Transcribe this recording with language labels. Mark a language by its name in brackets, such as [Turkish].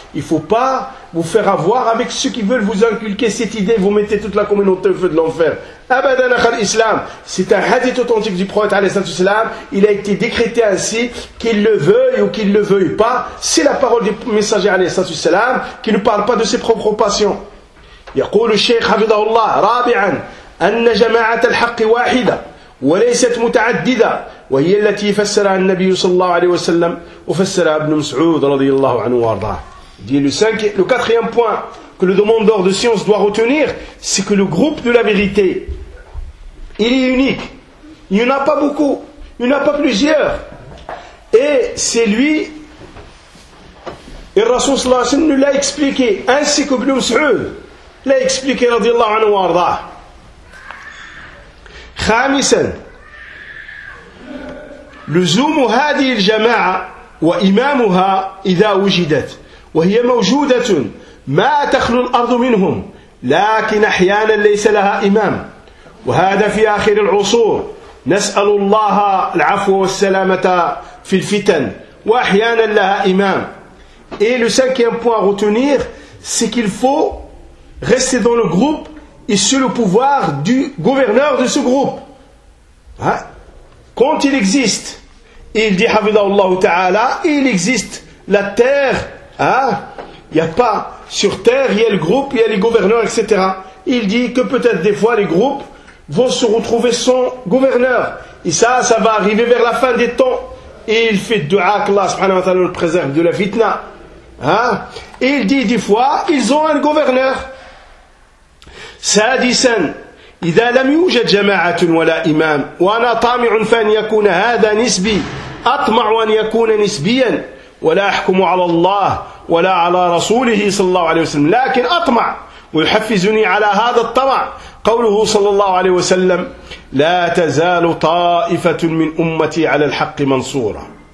[French] Il ne faut pas vous faire avoir avec ceux qui veulent vous inculquer cette idée, vous mettez toute la communauté au feu de l'enfer. [Arabic] Abadan akhal islam, [French] c'est un hadith authentique du prophète alayhi salatu wasalam. Il a été décrété ainsi, qu'il le veuille ou qu'il ne le veuille pas. C'est la parole du messager alayhi salatu wasalam qui ne parle pas de ses propres passions. [Arabic] يقول الشيخ حفظه الله رابعا أن جماعة الحق واحدة وليست متعددة وهي التي فسرها النبي صلى الله عليه وسلم وفسرها ابن مسعود رضي الله عنه وارضاه. [French] Le quatrième point que le demandeur de science doit retenir, c'est que le groupe de la vérité, il est unique. Il n'y en a pas beaucoup, il n'y en a pas plusieurs. Et c'est lui, et Rasoul [Arabic] صلى الله عليه وسلم [French] nous l'a expliqué, ainsi que ibn Mas'ud. [Arabic] لا يكسبك رضي الله عنه وارضاه. خامسا لزوم هذه الجماعة وإمامها إذا وجدت وهي موجودة ما تخلو الأرض منهم لكن أحيانا ليس لها إمام وهذا في آخر العصور نسأل الله العفو والسلامة في الفتن وأحيانا لها إمام. [French] Et le cinquième point à retenir, c'est qu'il faut rester dans le groupe et sur le pouvoir du gouverneur de ce groupe. Hein? Quand il existe, il dit Havidallah Ta'ala, il existe la terre. Hein? Il n'y a pas sur terre, il y a le groupe, il y a les gouverneurs, etc. Il dit que peut-être des fois les groupes vont se retrouver sans gouverneur. Et ça va arriver vers la fin des temps. Et il fait dua qu'Allah subhanahu wa ta'ala le préserve de la fitna. Hein? Et il dit des fois, ils ont un gouverneur. [Arabic] سادسا إذا لم يوجد جماعة ولا إمام وأنا طامع فأن يكون هذا نسبي أطمع أن يكون نسبيا ولا أحكم على الله ولا على رسوله صلى الله عليه وسلم لكن أطمع ويحفزني على هذا الطمع قوله صلى الله عليه وسلم لا تزال طائفة من أمتي على الحق منصورة